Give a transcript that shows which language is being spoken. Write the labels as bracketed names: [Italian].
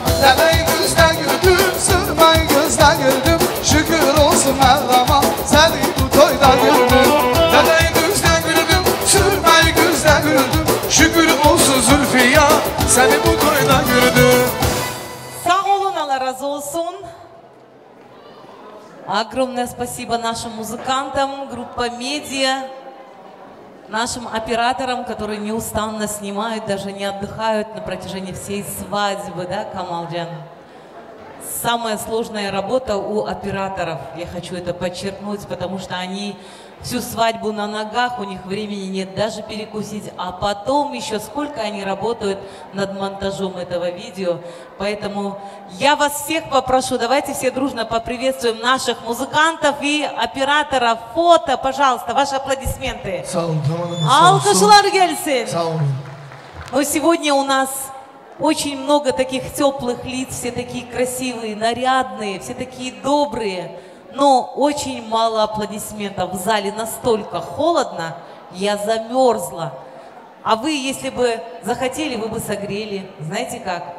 [Turkish] Dedeyi gözde gördüm, sürmeyi gözde gördüm. Şükür olsun Allah'a, seni bu toyda gördüm. Dedeyi gözde gördüm, sürmeyi gözde gördüm. Şükür olsun Zülfiya, seni bu toyda gördüm. Sağ olun, Allah razı olsun. [Russian] Огромное спасибо нашим музыкантам, группа «Медиа», нашим операторам, которые неустанно снимают, даже не отдыхают на протяжении всей свадьбы, да, Камалджан? Самая сложная работа у операторов, я хочу это подчеркнуть, потому что они всю свадьбу на ногах, у них времени нет даже перекусить, а потом еще сколько они работают над монтажом этого видео. Поэтому я вас всех попрошу, давайте все дружно поприветствуем наших музыкантов и операторов. Фото, пожалуйста, ваши аплодисменты. [Turkish] Алкышлар gelsin. [Russian] Но сегодня у нас очень много таких теплых лиц, все такие красивые, нарядные, все такие добрые. Но очень мало аплодисментов. В зале настолько холодно, я замерзла. А вы, если бы захотели, вы бы согрели. Знаете как?